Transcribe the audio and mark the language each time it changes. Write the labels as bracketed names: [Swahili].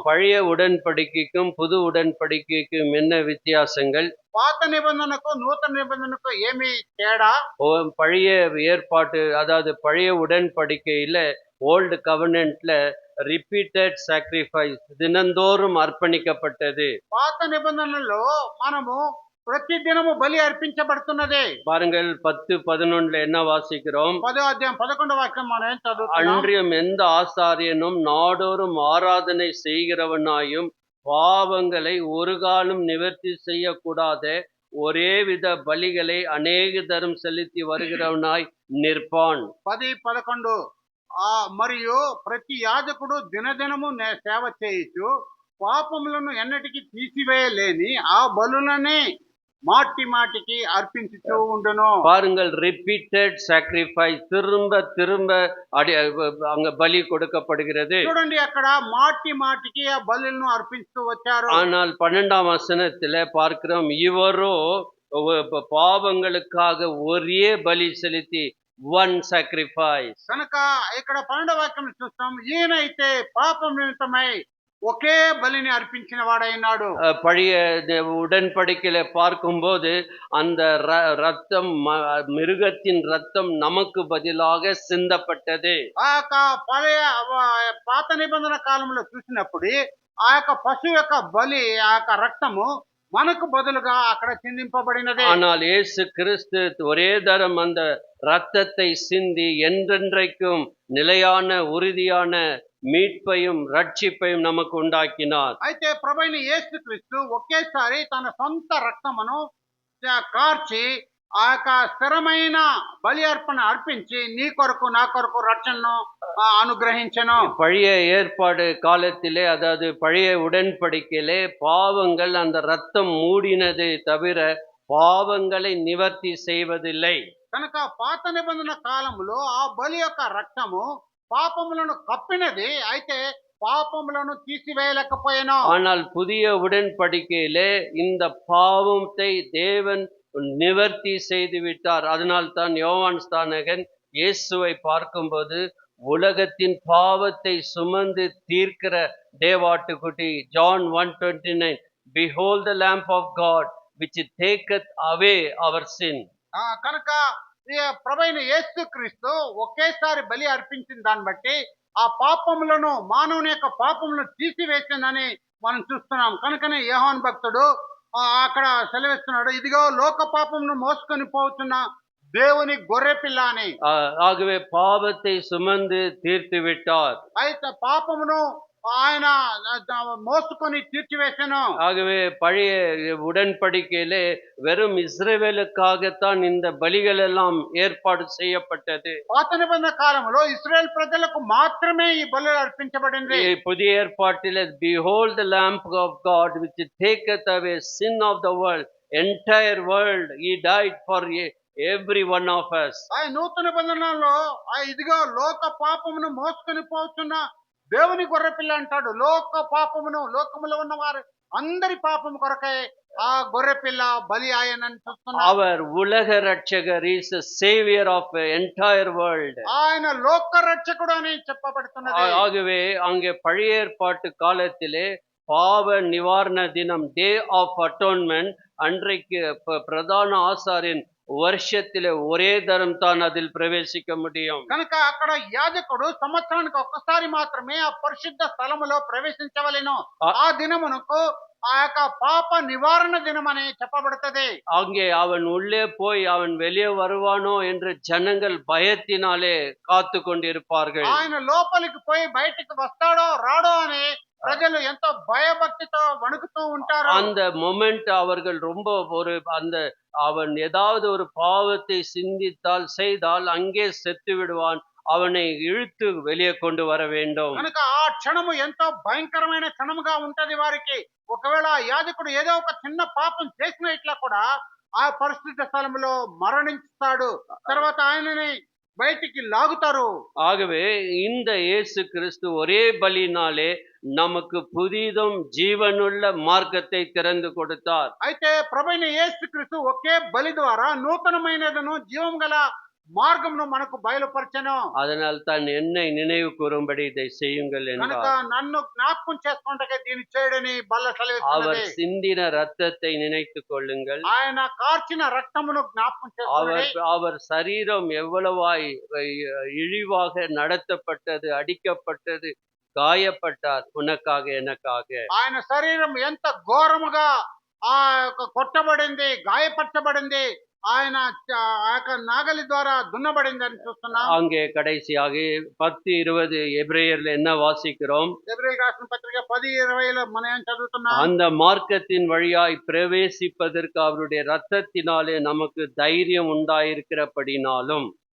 [Tamil] பழைய உடன்படிக்கைக்கும் புது உடன்படிக்கைக்கும் என்ன வித்தியாசங்கள்? [Telugu] పాత నిబంధనకు నూతన నిబంధనకు ఏమి తేడా? [Tamil] பழைய ஏற்பாட்டு அதாவது பழைய உடன்படிக்கையில [English] old கவர்னன்ட்ல repeated sacrifice [Tamil] தினந்தோறும் அர்ப்பணிக்கப்பட்டது. [Telugu] పాత నిబంధనలో మనము ప్రతి దినము బలి అర్పించబడుతున్నది. [Tamil] பாருங்கள் 10:11 என்ன வாசிக்கிறோம்? [Telugu] 10వ అధ్యాయం 11వ వాక్యం మనం చదువుతున్నాం. [Tamil] அன்றியும் எந்த ஆசாரியனும் நாடோறும் ஆராதனை செய்கிறவனாயும் பாவங்களை ஒரு காலம் நிவர்த்தி செய்யக்கூடாத ஒரே வித பலிகளை அநேக தரம் செலுத்தி வருகிறவனாய் நிற்பான். [Telugu] 10-11 మరియు ప్రతి యాజకుడు దినదినము సేవ చేయుచు పాపములను ఎన్నటికి తీసివేయలేని ఆ బలులనే மாட்டி மாட்டிக்கு அர்ப்பித்து உண்டனோ. [Tamil] பாருங்கள், [English] repeated sacrifice, [Tamil] திரும்ப திரும்ப அங்க பலி கொடுக்கப்படுகிறது. [Telugu] చూడండి అక్కడ மாட்டி மாட்டிக்கு ఆ బలులను అర్పిస్తూ వచ్చారు. [Tamil] ஆனால் 12ஆம் வசனத்திலே பார்க்கிறோம், இவரோ பாவங்களுக்காக ஒரே பலி செலுத்தி [English] one sacrifice. [Telugu] కనుక ఇక్కడ 12వ వాక్యం చూస్తాం, ఈయనైతే పాపం నిమిత్తమై ఒకే బలిని అర్పించిన వాడైనాడు. [Tamil] பழைய உடன்படிக்கையில பார்க்கும்போது அந்த ரத்தம் மிருகத்தின் ரத்தம் நமக்கு பதிலாக சிந்தப்பட்டது. [Telugu] ఆ యొక్క పழைయ పాత నిబంధన కాలంలో చూసినప్పుడు ఆ యొక్క పశువు యొక్క బలి ఆ యొక్క రక్తము మనకు బదులుగా అక్కడ చిందింపబడినది. [Tamil] ஆனால் இயேசு கிறிஸ்து ஒரே தரம் அந்த இரத்தத்தை சிந்தி என்றென்றைக்கும் நிலையான உறுதியான மீட்பையும் ரட்சிப்பையும் நமக்கு உண்டாக்கினார். [Telugu] అయితే ప్రభువైన యేసుక్రీస్తు ఒకేసారి తన సొంత రక్తమును కార్చి ఆ యొక్క స్థిరమైన బలి అర్పణ అర్పించి నీ కొరకు నా కొరకు రక్షణను అనుగ్రహించెను. [Tamil] பழைய ஏற்பாடு காலத்திலே, அதாவது பழைய உடன்படிக்கையிலே பாவங்கள் அந்த ரத்தம் மூடினதை தவிர பாவங்களை நிவர்த்தி செய்வதில்லை. [Telugu] కనుక పాత నిబంధన కాలంలో ఆ బలి యొక్క రక్తము పాపములను కప్పినది, అయితే పాపములను తీసివేయలేకపోయాను. [Tamil] ஆனால் புதிய உடன்படிக்கையிலே இந்த பாவத்தை தேவன் நிவர்த்தி செய்து விட்டார். அதனால்தான் யோவான் ஸ்நானகன் இயேசுவை பார்க்கும்போது உலகத்தின் பாவத்தை சுமந்து தீர்க்கிற தேவாட்டுக்குட்டி, John 1:29, [English] behold the lamp of God which taketh away our sin. [Telugu] కనుక ఈ ప్రభువైన యేసుక్రీస్తు ఒకేసారి బలి అర్పించిన దాన్ని బట్టి ఆ పాపములను, మానవుని యొక్క పాపములను తీసివేసిందని మనం చూస్తున్నాం. కనుకనే యోహాను భక్తుడు అక్కడ సెలవిస్తున్నాడు, ఇదిగో లోక పాపమును మోసుకొని పోతున్న దేవుని గొర్రె పిల్ల అని. [Tamil] ஆகவே பாவத்தை சுமந்து தீர்த்து விட்டார். [Telugu] అయితే పాపమును ఆయన మోసుకొని తీర్చివేశాను. [Tamil] ஆகவே பழைய உடன்படிக்கையிலே வெறும் இஸ்ரவேலுக்காகத்தான் இந்த பலிகள் எல்லாம் ஏற்பாடு செய்யப்பட்டது. [Telugu] పాత నిబంధన కాలంలో ఇశ్రాయేల్ ప్రజలకు మాత్రమే ఈ బలులు అర్పించబడింది. [Tamil] புதிய ஏற்பாட்டிலே [English] behold the lamp of God which taketh away sin of the world, entire world, he died for every one of us. [Telugu] నూతన నిబంధనలో ఇదిగో లోక పాపమును మోసుకొని పోతున్న దేవుని గొర్రె పిల్ల అంటాడు. లోక పాపమును, లోకములో ఉన్న వారు అందరి పాపము కొరకై ఆ గొర్రె పిల్ల బలి ఆయనని చూస్తున్నాం. [Tamil] அவர் உலக ரட்சகர், [English] is a savior of the entire world. [Telugu] ఆయన లోక రక్షకుడు అని చెప్పబడుతున్నది. [Tamil] ஆகவே அங்கே பழைய ஏற்பாட்டு காலத்திலே பாவ நிவாரண தினம், [English] day of atonement, [Tamil] அன்றைக்கு பிரதான ஆசாரியன் வருஷத்திலே ஒரே தரம் தான் அதில் பிரவேசிக்க முடியும். [Telugu] కనుక అక్కడ యాజకుడు సంవత్సరానికి ఒక్కసారి మాత్రమే ఆ పరిశుద్ధ స్థలములో ప్రవేశించవలెను. ఆ దినమునకు ఆ యొక్క పాప నివారణ దినం అని చెప్పబడుతుంది. [Tamil] அங்கே அவன் உள்ளே போய் அவன் வெளியே வருவானோ என்று ஜனங்கள் பயத்தினாலே காத்து கொண்டிருப்பார்கள். [Telugu] ఆయన లోపలికి పోయి బయటికి వస్తాడో రాడో అని ప్రజలు ఎంతో భయభక్తితో వణుకుతూ ఉంటారు. [Tamil] அந்த மொமெண்ட் அவர்கள் ரொம்ப அவன் ஏதாவது ஒரு பாவத்தை சிந்தித்தால் செய்தால் அங்கே செத்து விடுவான், அவனை இழுத்து வெளியே கொண்டு வர வேண்டும். [Telugu] కనుక ఆ క్షణము ఎంతో భయంకరమైన క్షణముగా ఉంటది వారికి. ఒకవేళ యాజకుడు ఏదో ఒక చిన్న పాపం చేసిన ఇట్లా కూడా ఆ పరిశుద్ధ స్థలంలో మరణిస్తాడు, తర్వాత ఆయనని బయటికి లాగుతారు. [Tamil] ஆகவே இந்த இயேசு கிறிஸ்து ஒரே பலினாலே நமக்கு புதிதும் ஜீவனுள்ள மார்க்கத்தை திறந்து கொடுத்தார். [Telugu] అయితే ప్రభువైన యేసుక్రీస్తు ఒకే బలి ద్వారా నూతనమైనదను జీవం గల మార్గమును మనకు బయలుపరచెను. [Tamil] அதனால் தான் என்னை நினைவு கூறும்படி இதை செய்யுங்கள் [Telugu] కనుక [Tamil] என்றார். [Telugu] నన్ను జ్ఞాపకం చేసుకుంటే దీన్ని చేయడని బల్ల [Tamil] அவர் [Telugu] సెలవిస్తున్నది. [Tamil] சிந்தின ரத்தத்தை நினைத்துக் கொள்ளுங்கள். [Telugu] ఆయన కార్చిన రక్తమును జ్ఞాపకం చేసుకోండి. [Tamil] அவர் சரீரம் எவ்வளவாய் இழிவாக நடத்தப்பட்டது, அடிக்கப்பட்டது, காயப்பட்டார் உனக்காக எனக்காக. [Telugu] ఆయన శరీరం ఎంత ఘోరముగా ఆ కొట్టబడింది, గాయపరచబడింది, ఆయన ఆ యొక్క నాగలి ద్వారా దున్నబడింది అని చూస్తున్నాం. [Tamil] அங்கே கடைசியாக 10:20 எபிரேயர்ல என்ன வாசிக்கிறோம்? [Telugu] ఎబ్రాయిలు రాసిన పత్రిక 10:20లో మనం ఏం చదువుతున్నాం? [Tamil] அந்த மார்க்கத்தின் வழியாய் பிரவேசிப்பதற்கு அவருடைய ரத்தத்தினாலே நமக்கு தைரியம் உண்டாயிருக்கிறபடினாலும்,